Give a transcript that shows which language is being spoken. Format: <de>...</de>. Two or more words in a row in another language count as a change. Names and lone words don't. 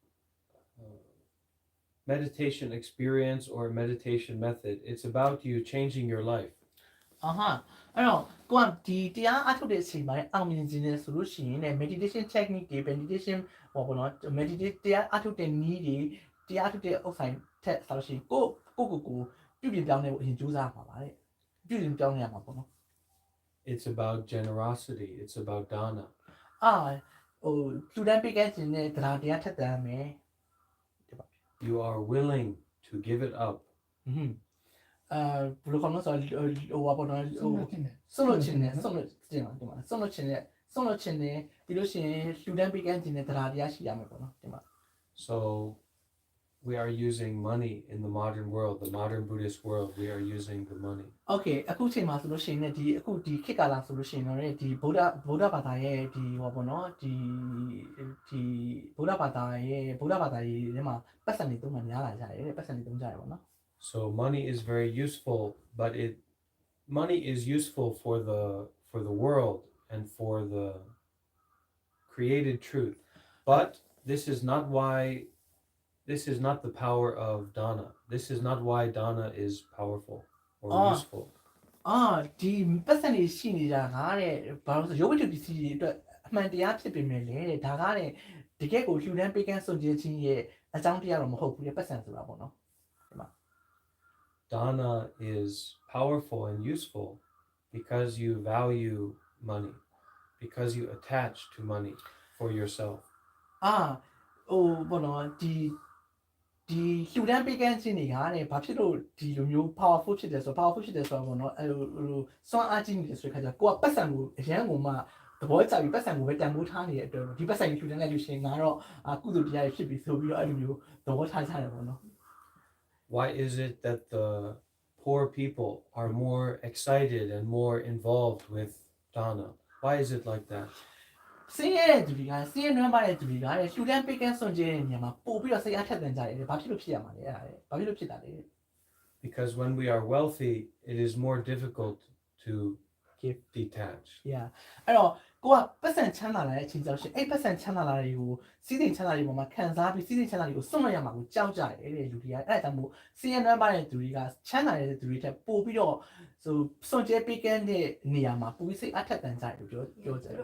<en>meditation experience or a meditation method. It's about you changing your life.</en> <my>အဲ့တော့ကိုကဒီတရားအထုတ်တဲ့အချိန်မှာအောင်မြင်ခြင်းနဲ့ဆိုလို့ရှိရင်လည်း</my> <en>meditation technique</en> <my>တွေ meditation ဟောပေါ့နော် meditate တရားအထုတ်တဲ့နည်းတွေတရားအထုတ်တဲ့ဥစ္စာထက်ဆိုလို့ရှိရင်ကိုပြုပြင်ပြောင်းလဲဖို့အရင်ကြိုးစားမှာပါတဲ့ပြုပြင်ပြောင်းလဲရမှာပေါ့နော်</my> <en>It's about generosity. It's about dana.</en> <my>ဟိုလူတန်းပေးခဲ့ခြင်းနဲ့တရားထက်တမ်းမယ်</my> <en>You are willing to give it up.</en> <my>ဘယ်လိုခေါ်လို့ဆိုဟိုပေါ့နော်ဟိုဆုံးလို့ခြင်းနဲ့ဒီမှာဆုံးလို့ခြင်းနဲ့ပြီးလို့ရှိရင်လူတန်းပေးခဲ့ခြင်းနဲ့တရားရှိရမယ်ပေါ့နော်ဒီမှာ</my> <en>So we are using money in the modern world, the modern Buddhist world. We are using the money.</en> <my>Okay အခုချိန်မှာဆိုလို့ရှိရင်လည်းဒီအခုဒီခေတ်ကာလဆိုလို့ရှိရင်တော့ဒီဗုဒ္ဓဘာသာရဲ့ဒီဟောပေါ့နော်ဒီဗုဒ္ဓဘာသာရဲ့ထဲမှာပတ်စံတွေသုံးမှများလာကြတယ်တဲ့ပတ်စံတွေသုံးကြတယ်ပေါ့နော်</my> <en>So money is very useful, but money is useful for the world and for the created truth. But this is not the power of dana. This is not why dana is powerful or useful.</en> <my>ဒီပတ်စံတွေရှိနေတာကတဲ့ဘာလို့ဆိုရုပ်ဝတ္ထုပစ္စည်းတွေအတွက်အမှန်တရားဖြစ်ပေမဲ့လေတဲ့ဒါကတဲ့တကယ်ကိုလှူဒန်းပေးကမ်းစွန့်ကြဲခြင်းရဲ့အကြောင်းတရားတော့မဟုတ်ဘူးတဲ့ပတ်စံဆိုတာပေါ့နော်</my> <en>Dana is powerful and useful because you value money, because you attach to money for yourself.</en> <my>ဟိုပေါ့နော်ဒီလှူဒန်းပေးကမ်းခြင်းတွေကတဲ့ဘာဖြစ်လို့ဒီလိုမျိုး powerful ဖြစ်တယ်ဆိုတော့ပေါ့နော်အဲ့လိုစွမ်းအားကြီးနေတယ်ဆိုတဲ့ခါကျကိုကပတ်စံကိုအရန်ကိုမှသဘောကျပြီးပတ်စံကိုပဲတန်ဖိုးထားနေတဲ့အတွက်ဒီပတ်စံကိုလှူဒန်းလိုက်လို့ရှိရင်ငါတော့ကုသိုလ်တရားတွေဖြစ်ပြီဆိုပြီးတော့အဲ့လိုမျိုးသဘောထားကြတယ်ပေါ့နော်</my> <en>Why is it that the poor people are more excited and more involved with dana? Why is it like that?</en> <my>စင်းရဲတဲ့သူတွေကစင်းရဲနွမ်းပါတဲ့သူတွေကတဲ့လှူဒန်းပေးကမ်းစွန့်ကြဲတဲ့နေရာမှာပို့ပြီးတော့စိတ်အားထက်သန်ကြတယ်ဘာဖြစ်လို့ဖြစ်ရမှာလဲအဲ့ဒါလေဘာဖြစ်လို့ဖြစ်တာလဲ</my> <en>Because when we are wealthy, it is more difficult to detach.</en> <my>yeah အဲ့တော့ကိုကပတ်စံချမ်းသာလာတဲ့အချိန်ကြောင့်ရှင်အဲ့ပတ်စံချမ်းသာလာတွေကိုစီးစိမ်ချမ်းသာတွေပေါ်မှာခံစားပြီးစီးစိမ်ချမ်းသာတွေကိုစွန့်လွတ်ရမှာကိုကြောက်ကြတယ်တဲ့လူတွေကအဲ့ဒါကြောင့်မို့စင်းရဲနွမ်းပါတဲ့သူတွေကချမ်းသာတဲ့သူတွေထက်ပို့ပြီးတော့ဆိုစွန့်ကြဲပေးကမ်းတဲ့နေရာမှာပို့ပြီးစိတ်အားထက်သန်ကြတယ်လို့ပြောကြတယ်</my>